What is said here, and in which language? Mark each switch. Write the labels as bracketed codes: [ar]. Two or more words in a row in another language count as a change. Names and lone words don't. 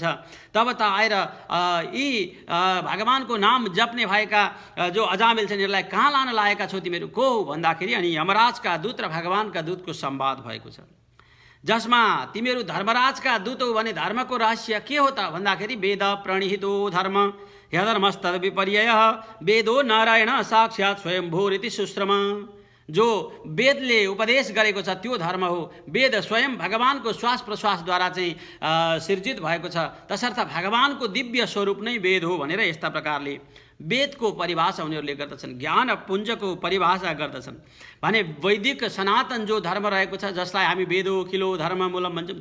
[ne] तब त आएर यी भगवानको नाम जप्ने भएका जो अजामिल छन् यिनीहरूलाई कहाँ लान लागेका छौ तिमीहरू को हो भन्दाखेरि अनि यमराजका दूत र भगवानका दूतको संवाद भएको छ जसमा तिमीहरू धर्मराजका दूत हो भने धर्मको रहस्य के हो त भन्दाखेरि [sa] वेद प्रणिहितो धर्म ह्यधर्मस्तद विपर्ययः वेदो नारायण साक्षात् स्वयंभूरिति सुश्रम। [ne] जो वेदले उपदेश गरेको छ त्यो धर्म हो। वेद स्वयं भगवानको श्वास प्रश्वासद्वारा चाहिँ सिर्जित भएको छ तसर्थ भगवानको दिव्य स्वरूप नै वेद हो भनेर यस्ता प्रकारले वेदको परिभाषा उनीहरूले गर्दछन्। ज्ञान पुञ्जको परिभाषा गर्दछन् भने वैदिक सनातन जो धर्म रहेको छ जसलाई हामी [sa] वेदो किलो धर्म मूलम [ne] भन्छौँ।